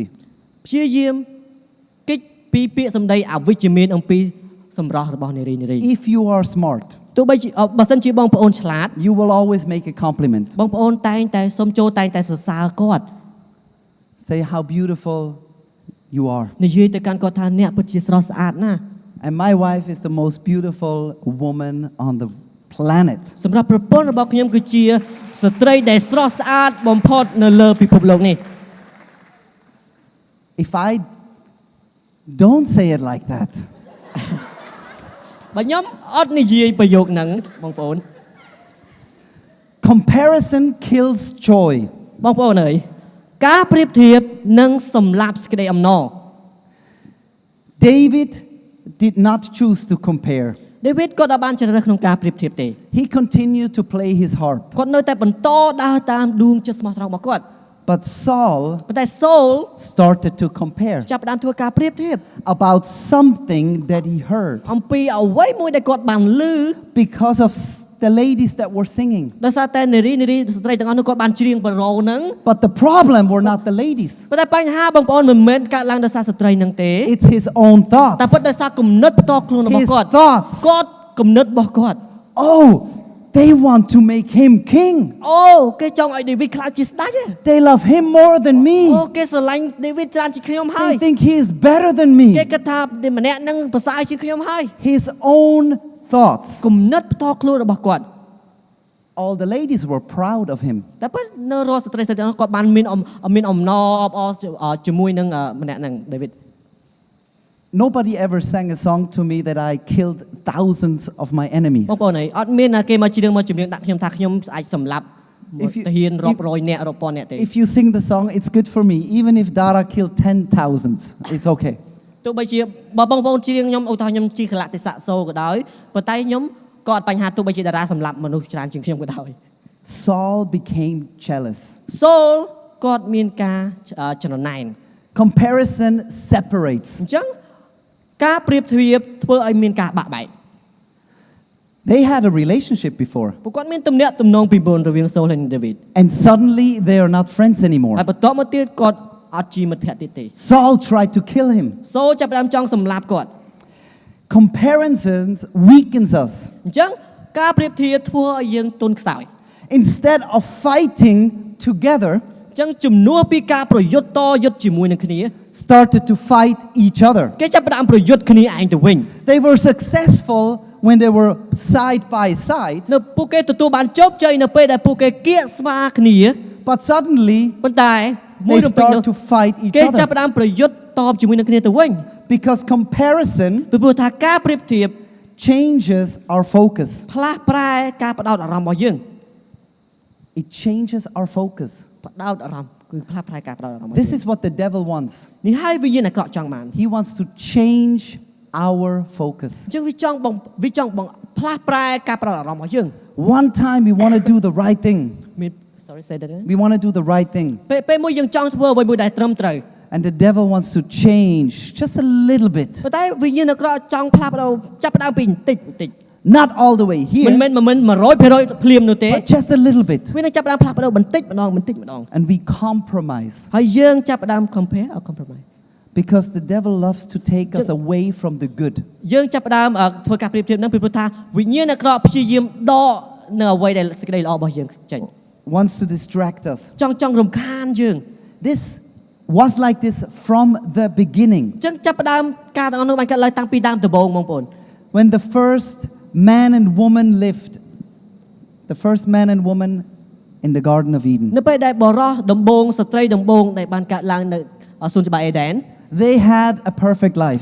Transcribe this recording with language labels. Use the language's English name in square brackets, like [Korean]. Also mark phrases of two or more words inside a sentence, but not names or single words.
[Khmer] ព្យាយាមកិច្ចពីពាក្យសម្ដីអវិជ្ជមានអំពីសម្រស់របស់នារី [English] If you are smart, [Khmer] ទោះបីជាបើសិនជាបងប្អូនឆ្លាត [English] you will always make a compliment. [Khmer] បងប្អូនតែងតែសូមចូលតែងតែសរសើរគាត់ [English] Say how beautiful you are. [Khmer] និយាយទៅកាន់គាត់ថាអ្នកពិតជាស្រស់ស្អាតណាស់ [English] And my wife is the most beautiful woman on the planet. [Khmer] សម្រាប់ប្រពន្ធរបស់ខ្ញុំគឺជាស្ត្រីដែលស្រស់ស្អាតបំផុតនៅលើពិភពលោកនេះ [English] If I don't say it like that, [Khmer] បើខ្ញុំអត់និយាយប្រយោគហ្នឹងបងប្អូន [English] comparison kills joy. [Khmer] បងប្អូនអើយការប្រៀបធៀបនឹងសម្លាប់សេចក្តីអំណរ [English] David did not choose to compare. [Khmer] ដេវីតគាត់បានជ្រើសរើសក្នុងការប្រៀបធៀបទេ [English] He continued to play his harp. [Khmer] គាត់នៅតែបន្តដើរតាមដួងចិត្តស្មោះត្រង់របស់គាត់ [English] But Saul [Khmer] ប៉ុន្តែសូល [English] started to compare [Khmer] ចាប់ផ្ដើមធ្វើការប្រៀបធៀប [English] about something that he heard [Khmer] អំពីអ្វីមួយដែលគាត់បានឮ [English] because of the ladies that were singing. [Khmer] ដោយសារតែនារីស្ត្រីទាំងអស់នោះគាត់បានច្រៀងបរោហ្នឹង [English] But the problem were not the ladies. [Khmer] ប៉ុន្តែបញ្ហាបងប្អូនមិនមែនកើតឡើងដោយសារស្ត្រីហ្នឹងទេ [English] It's his own [Khmer] តែ [English] thoughts. [Khmer] ពិតដោយសារគំនិតផ្ទាល់ខ្លួនរបស់ [English] His [Khmer] គាត់ [English] thoughts. [Khmer] គាត់គំនិតរបស់គាត់ [English] Oh, they want to make him king. [Khmer] អូគេចង់ឲ្យដេវីតខ្លាចជាស្ដេច [English] They love him more than [Khmer] អូ [English] me. [Khmer] គេស្រឡាញ់ដេវីតច្រើនជាងខ្ញុំហើយ [English] They think he is better than [Khmer] គេ [English] me. [Khmer] គិតថាម្នាក់ហ្នឹងប្រសើរជាងខ្ញុំហើយ [English] His own thoughts. [Khmer] គំនិតផ្ទាល់ខ្លួនរបស់គាត់ [English] All the ladies were proud of him. [Khmer] តែប៉ុន្តែនៅរាល់ស្ត្រីទាំងអស់គាត់បានមានអំណរអបអរជាមួយនឹងម្នាក់ហ្នឹងដេវីត [English] Nobody ever sang a song to me that I killed thousands of my enemies. [Khmer] បងប្អូនអត់មានគេមកច្រៀងដាក់ខ្ញុំថាខ្ញុំអាចសម្លាប់ [English] If you- [Khmer] ទាហានរាប់រយនាក់រាប់ពាន់នាក់ទេ [English] If you sing the song, it's good for me. Even if Dara killed 10,000, it's okay. [Khmer] ទោះបីជាបើបងប្អូនច្រៀងខ្ញុំឧទាហរណ៍ខ្ញុំជាកលៈទេសៈសូក៏ដោយប៉ុន្តែខ្ញុំក៏អត់បញ្ហាទោះបីជាតារាសម្លាប់មនុស្សច្រើនជាងខ្ញុំក៏ដោយ [English] Saul became jealous. [Khmer] សូលគាត់មានការច្រណែន [English] Comparison separates. [Khmer] អញ្ចឹងការប្រៀបធៀបធ្វើឲ្យមានការបាក់បែក [English] They had a relationship before, [Khmer] ពួកគាត់មានទំនាក់ទំនងពីមុនរវាងសូលហើយនិងដាវីត [English] and suddenly they are not friends anymore. [Khmer] ហើយបន្ទាប់មកទៀតគាត់អត់ជាមិត្តភក្តិទៀតទេ [English] Saul tried to kill him. [Khmer] សូលចាប់ផ្ដើមចង់សម្លាប់គាត់ [English] Comparisons weakens us. [Khmer] អញ្ចឹងការប្រៀបធៀបធ្វើឲ្យយើងទន់ខ្សោយ [English] Instead of fighting together, [Khmer] អញ្ចឹងជំនួសពីការប្រយុទ្ធតយុទ្ធជាមួយនឹងគ្នា [English] started to fight each other. [Khmer] គេចាប់ផ្ដើមប្រយុទ្ធគ្នាឯងទៅវិញ [English] They were successful when they were side by side, [Khmer] នៅពួកគេទទួលបានជោគជ័យនៅពេលដែលពួកគេគៀកស្វាគ្នា [English] but suddenly [Khmer] ប៉ុន្តែមួយ [English] they [Khmer] រំពេចនោះ [English] start to fight each [Khmer] គេចាប់ [English] other [Khmer] ផ្ដើមប្រយុទ្ធតបជាមួយនឹងគ្នាទៅវិញ [English] because comparison [Khmer] ពីព្រោះថាការប្រៀបធៀប [English] changes our focus. [Khmer] ផ្លាស់ប្រែការផ្ដោតអារម្មណ៍របស់យើង [English] It changes our focus. [Khmer] ផ្ដោតអារម្មណ៍គឺផ្លាស់ប្រែការផ្ដោតអារម្មណ៍ [English] This is what the devil wants. [Khmer] នេះហើយវិញ្ញាណអាក្រក់ចង់បាន [English] He wants to change our focus. [Khmer] អញ្ចឹងវាចង់ផ្លាស់ប្រែការផ្ដោតអារម្មណ៍របស់យើង [English] One time we want to do the right thing. មាន sorry say that again We want to do the right thing. [Khmer] ពេលមួយយើងចង់ធ្វើអ្វីមួយដែលត្រឹមត្រូវ [English] And the devil wants to change just a little bit. [Khmer] ប៉ុន្តែវិញ្ញាណអាក្រក់ចង់ផ្លាស់ប្ដូរចាប់ផ្ដើមពីបន្តិច [English] Not all the way [Khmer] មិន [English] here, [Khmer] មែន100%ភ្លាមនោះទេ [English] but just a little bit. [Khmer] វានឹងចាប់ផ្ដើមផ្លាស់ប្ដូរបន្តិចម្ដង [English] And we compromise. [Khmer] ហើយយើងចាប់ផ្ដើម [English] compare or compromise Because the devil loves to take us away from the good. [Khmer] យើងចាប់ផ្ដើមធ្វើការប្រៀបធៀបនឹងពីព្រោះថាវិញ្ញាណអាក្រក់ព្យាយាមដកនៅអ្វីដែលសេចក្តីល្អរបស់យើងចេញ [English] Wants to distract us. [Khmer] ចង់រំខានយើង [English] This was like this from the beginning. [Khmer] អញ្ចឹងចាប់ផ្ដើមការទាំងអស់នោះបានកើតឡើងតាំងពីដើមដំបូងបងប្អូន [English] When the first man and woman lived, the first man and woman in the Garden of Eden, [Khmer] នៅពេលដែលបរោះដំបូងស្ត្រីដំបូងដែលបានកើតឡើងនៅសួនច្បារអេដែន [English] they had a perfect life.